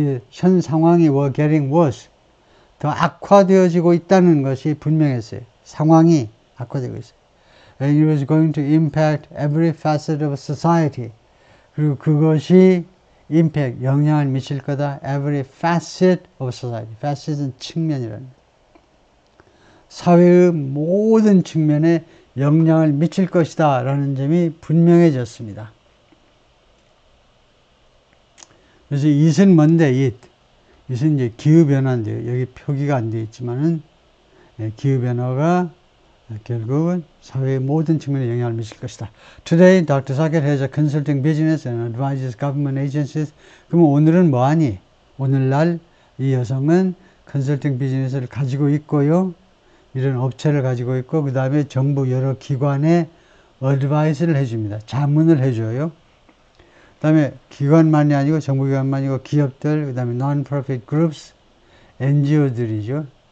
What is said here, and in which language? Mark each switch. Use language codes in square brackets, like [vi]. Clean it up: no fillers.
[ko] 현 상황이 [en] were getting worse. [ko] 더 악화되어지고 있다는 것이 분명했어요. 상황이 악화되고 있어요. [en] And it was going to impact every facet of society. [ko] 그리고 그것이 impact, 영향을 미칠 거다. [en] Every facet of society. [ko] facet은 측면이라는 거예요. 사회의 모든 측면에 영향을 미칠 것이다 라는 점이 분명해졌습니다. 그래서 it은 뭔데? it은 이제 기후변화인데요. 여기 표기가 안 되어 있지만은 기후변화가 결국은 사회의 모든 측면에 영향을 미칠 것이다. [en] Today, Dr. Saket has a consulting business and advises government agencies. [ko] 그러면 오늘은 뭐하니? 오늘날 이 여성은 컨설팅 비즈니스를 가지고 있고요. 이런 업체를 가지고 있고 그 다음에 정부 여러 기관에 어드바이스를 해줍니다. 자문을 해줘요. 그 다음에 기관만이 아니고 정부기관만이 아니고 기업들, 그 다음에 [en] non-profit groups, [ko] NGO들이죠.